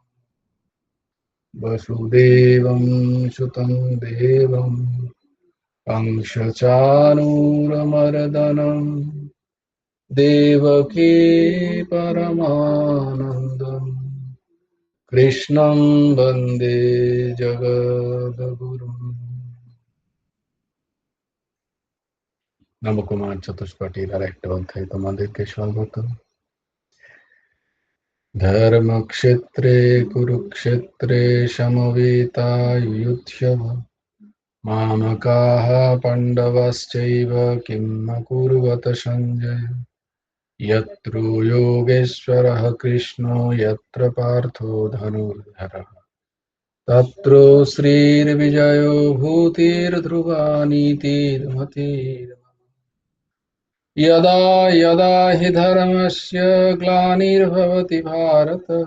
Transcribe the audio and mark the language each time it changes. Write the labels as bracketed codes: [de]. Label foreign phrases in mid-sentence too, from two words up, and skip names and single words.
[sa] वसुदेवं सुतं देवं कंसचाणूरमर्दनं देवकी परमानन्दं कृष्णं वन्दे जगद्गुरुम्। [bn] নবকুমার চতুষ্পটির আর একটা অধ্যায় তোমাদেরকে স্বাগত। [sa] ধর্মক্ষেত্রে কুরুক্ষেত্রে সমবেতাयुयुत्सव मामकाः पाण्डवश्चैव किं अकुर्वत सञ्जय यत्र योगेश्वरः कृष्णो यत्र पार्थो धनुर्धरः तत्र श्रीर्विजयो भूतिर्ध्रुवा नीतिर्मतिर् यदा यदा हि धर्मस्य ग्लानिर्भवति भारत